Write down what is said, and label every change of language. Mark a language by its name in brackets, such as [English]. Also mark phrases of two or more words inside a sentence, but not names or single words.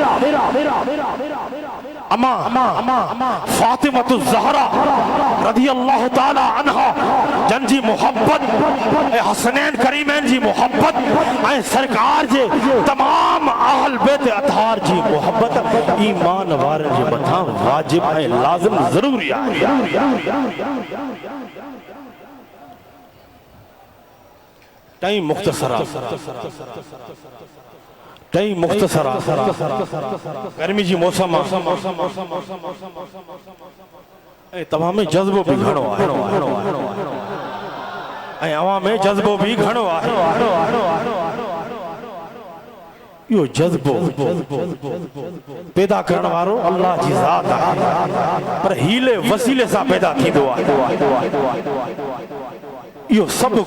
[Sindhi] اما فاطمہ الزہرا رضی اللہ تعالی عنہ جن جی محبت حسنین کریمین جی محبت سرکار جی تمام اہل بیت اطہار جی محبت ایمان وارن جی متاں واجب ہے لازم ضروری ہے ٹائم مختصرہ گرمی جی موسم तव्हां में जज़्बो भी घणो आहे ऐं अवां में जज़्बो भी घणो आहे इहो जज़्बो पैदा करण वारो अल्लाह जी ज़ात आहे पर हीले वसीले सां पैदा थींदो आहे इहो सभु